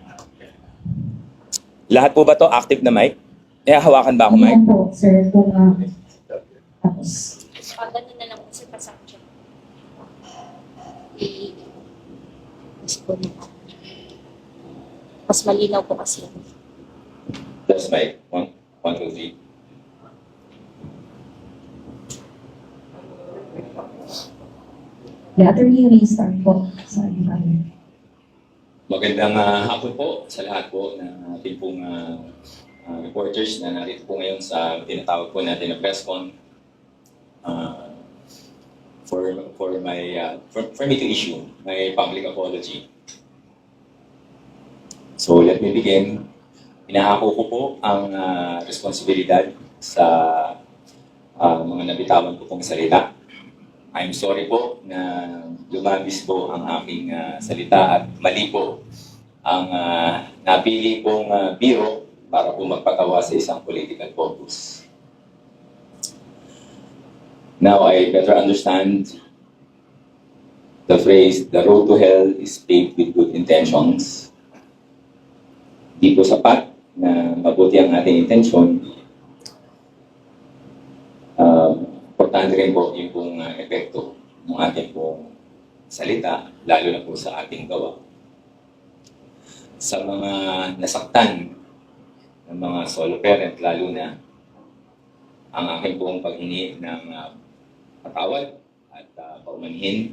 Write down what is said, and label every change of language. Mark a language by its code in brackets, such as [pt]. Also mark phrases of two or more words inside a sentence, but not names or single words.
[tl] Lahat po ba to active na mic? Hawakan ba ako mic? Ayan po, sir. Kung tapos... Ganun na lang po sa pasakya. Mas malinaw po kasi. [en] That's mic. 1, 2, 3. The attorney restart po. [tl] Sorry, kami. Magandang hapon po sa lahat po ng ating pong reporters na narito po ngayon sa tinatawag po natin na [en] press con. For me to issue my public apology. So let me begin. [tl] Inahako ko po ang responsibilidad sa mga nabitawan ko pong salita. [en] I'm sorry [tl] po na lumabis po ang aking salita at mali po ang napili pong biro para po magpatawa sa isang [en] political purpose. Now I better understand the phrase, the road to hell is paved with good intentions. [tl] Di po sapat na mabuti ang ating intensyon. Importante rin po yung pong epekto ng ating pong salita, lalo na po sa ating gawa. Sa mga nasaktan ng mga [en] solo parent, [tl] lalo na ang aking pong paghingi ng patawad at paumanhin.